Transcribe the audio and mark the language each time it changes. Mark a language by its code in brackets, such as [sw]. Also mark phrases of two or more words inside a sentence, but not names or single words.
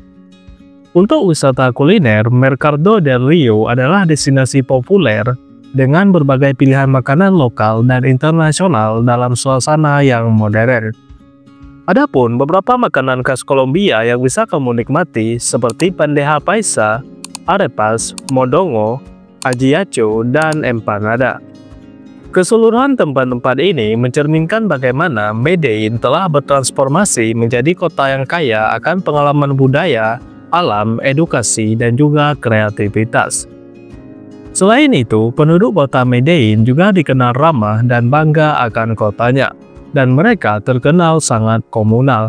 [id] Untuk wisata kuliner, Mercado del Rio adalah destinasi populer dengan berbagai pilihan makanan lokal dan internasional dalam suasana yang modern. Adapun beberapa makanan khas Kolombia yang bisa kamu nikmati seperti bandeja paisa, arepas, mondongo, ajiaco, dan empanada. Keseluruhan tempat-tempat ini mencerminkan bagaimana Medan telah bertransformasi menjadi kota yang kaya akan pengalaman budaya, alam, edukasi, dan juga kreativitas. Selain itu, penduduk kota Medan juga dikenal ramah dan bangga akan kotanya, dan mereka terkenal sangat komunal.